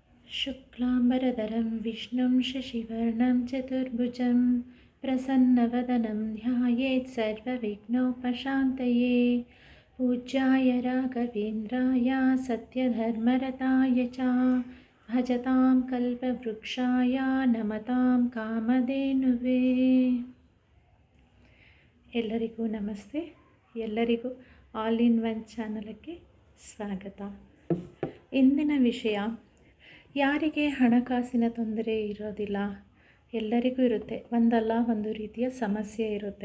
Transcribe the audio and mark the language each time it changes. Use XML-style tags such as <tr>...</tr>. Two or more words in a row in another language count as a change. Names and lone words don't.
<sa>शुक्लाम्बरधरं विष्णुं शशिवर्णं चतुर्भुजं प्रसन्नवदनं ध्यायेत् सर्वविघ्नोपशान्तये। पूज्याय राघवेन्द्राय सत्यधर्मरताय च भजतां कल्पवृक्षाय नमतां कामधेनुवे।</sa> <kn>ಎಲ್ಲರಿಗೂ ನಮಸ್ತೆ. ಎಲ್ಲರಿಗೂ ಆಲ್ ಇನ್ ಒನ್ ಚಾನಲ್ಗೆ ಸ್ವಾಗತ. ಇಂದಿನ ವಿಷಯ, ಯಾರಿಗೆ ಹಣಕಾಸಿನ ತೊಂದರೆ ಇರೋದಿಲ್ಲ? ಎಲ್ಲರಿಗೂ ಇರುತ್ತೆ, ಒಂದಲ್ಲ ಒಂದು ರೀತಿಯ ಸಮಸ್ಯೆ ಇರುತ್ತೆ.</kn>